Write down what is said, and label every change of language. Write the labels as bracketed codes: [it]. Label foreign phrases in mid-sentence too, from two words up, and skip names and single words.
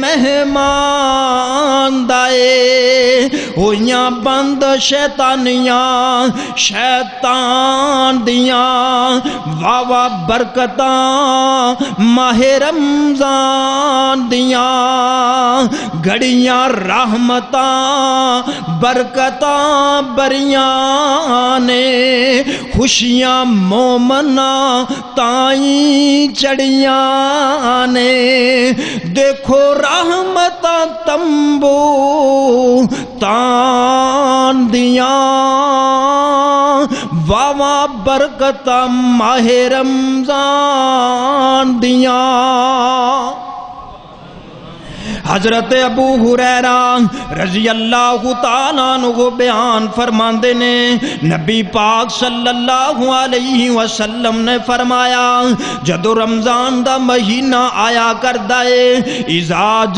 [pa] مہمان دائے، ہویاں بند شیطانیاں شیطان دیاں، واہ واہ برکتاں ماہ رمضان دیاں، گھڑیاں رحمتاں برکتاں بریاں نے، خوشیاں مومناں تائیں چڑیاں نے، دیکھو رحمتاں تمبو تان دیاں، واہ واہ برکتاں ماہ رمضان دیاں۔ حضرت ابو ہریرہ [ar] رضی اللہ تعالیٰ عنہ [pa] بیان فرماندے نے، نبی پاک [ar] صلی اللہ علیہ وسلم [pa] نے فرمایا، جدو رمضان دا مہینہ آیا کردا ہے، اذا